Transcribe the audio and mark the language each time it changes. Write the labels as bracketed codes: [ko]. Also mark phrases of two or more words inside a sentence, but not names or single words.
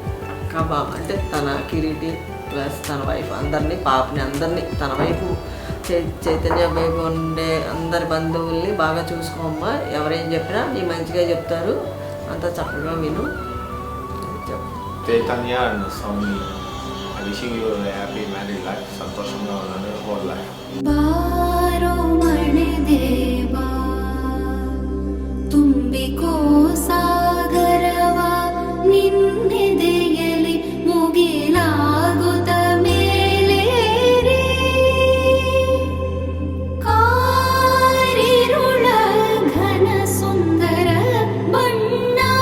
[te] అంటే తన కిరీటి ప్లస్ తన వైఫ్ అందరినీ పాపని అందరినీ తన వైపు చైతన్య బేబీ ఉండే అందరి బంధువుల్ని బాగా చూసుకోమ్మా. ఎవరేం చెప్పినా నీ మంచిగా చెప్తారు, అంతా చక్కగా విను. చైతన్య అండ్ సౌమి, [en] wishing you happy married life. [te] సంతోషంగా ఉండండి [en] whole life. [kn] ಬಾರೋ ಮಣದೇವ ತುಂಬಿಕೋ ಸಾಗರವ ನಿನ್ನೆದೆಯಲಿ ಮುಗಿಲಾಗುತ್ತ ಮೇಲೇರಿ ಕಾರಿರುಳ ಘನ ಸುಂದರ ಬಣ್ಣ